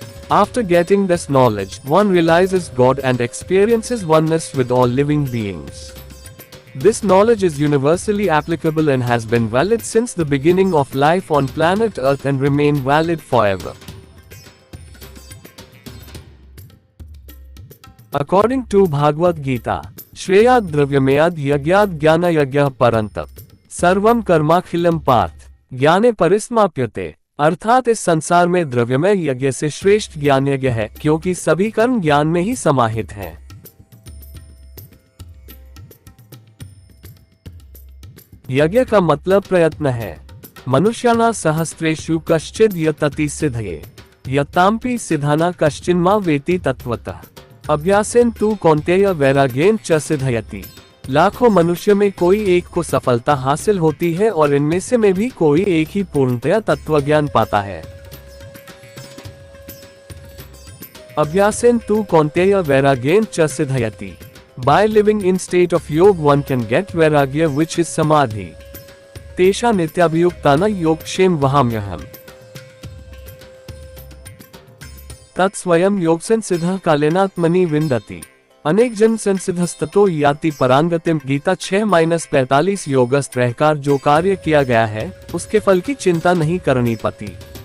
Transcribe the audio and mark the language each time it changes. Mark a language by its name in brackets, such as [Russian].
[English] After getting this knowledge, one realizes God and experiences oneness with all living beings. This knowledge is universally applicable and has been valid since the beginning of life on planet Earth and remain valid forever. According to Bhagavad Gita, [Sanskrit] Shreyad Dravyameyad Yagyad Jnana Yagya Parantap Sarvam Karmakhilam Parth Jnane Parismapyate, [Hindi] अर्थात इस संसार में द्रव्यमय यज्ञ से श्रेष्ठ ज्ञान यज्ञ है, क्योंकि सभी कर्म ज्ञान में ही समाहित हैं। यज्ञ का मतलब प्रयत्न है। [Sanskrit] मनुष्याना सहस्रेषु कश्चिद् यतति सिद्धये यताम्पि सिद्धाना कश्चिन्मा वेति तत्वतः अभ्यासेन तु कौन्तेय वैराग्येन च सिद्धयति। [Hindi] लाखों मनुष्य में कोई एक को सफलता हासिल होती है और इनमें से में भी कोई एक ही पूर्णतया तत्वज्ञान पाता है। [Sanskrit] अभ्यासेन तु कौन्तेय वैराग्येन च सिद्धयति। [English] By living in state of yoga one can get vairagya, which is samadhi. [Sanskrit] तेषा नित्याभियुक्ताना योगक्षेम वहाम्यहम्। तत्स्वयं योगसंसिद्धः कालेनात्मनि विन्दति। अनेक जन संसिद्धस्ततो याति परांगतिम। [Hindi] गीता 6-45। योगस्थ रहकर जो कार्य किया गया है, उसके फल की चिंता नहीं करनी पड़ती।